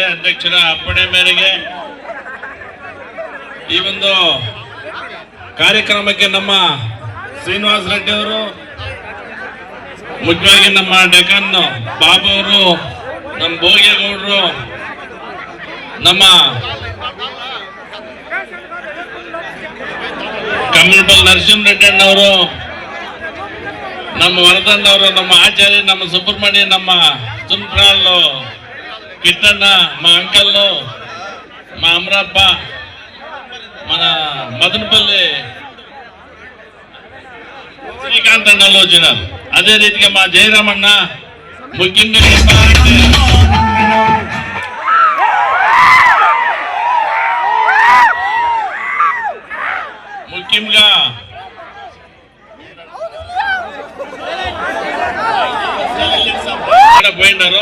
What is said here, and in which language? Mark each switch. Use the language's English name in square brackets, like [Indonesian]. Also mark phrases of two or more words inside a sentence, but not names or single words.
[Kannada] ಅಧ್ಯಕ್ಷರ ಅಪ್ಪಣೆ ಮೇರೆಗೆ ಈ ಒಂದು ಕಾರ್ಯಕ್ರಮಕ್ಕೆ ನಮ್ಮ ಶ್ರೀನಿವಾಸ ರೆಡ್ಡಿ ಅವರು, ಮುಖ್ಯವಾಗಿ ನಮ್ಮ ಡೆಕನ್ ಬಾಬು ಅವರು, ನಮ್ಮ ಭೋಗೇಗೌಡರು, ನಮ್ಮ ಕಮಲಬಲ್ ನರಸಿಂಹ ರೆಡ್ಡಿ ಅಣ್ಣವರು, ನಮ್ಮ ವರದಣ್ಣ ಅವರು, ನಮ್ಮ ಆಚಾರ್ಯ, ನಮ್ಮ ಸುಬ್ರಹ್ಮಣ್ಯ, ನಮ್ಮ ಸುಂಪ್ರಾಲ್ ಕಿಟ್ಟಣ್ಣ, [Telugu] మా అంకల్, మా అమరప్ప, మన మదనపల్లి శ్రీకాంత్ అన్నలు వచ్చినారు. అదే రీతిగా మా జయరామన్న, ముఖ్యంగా పోయినారు.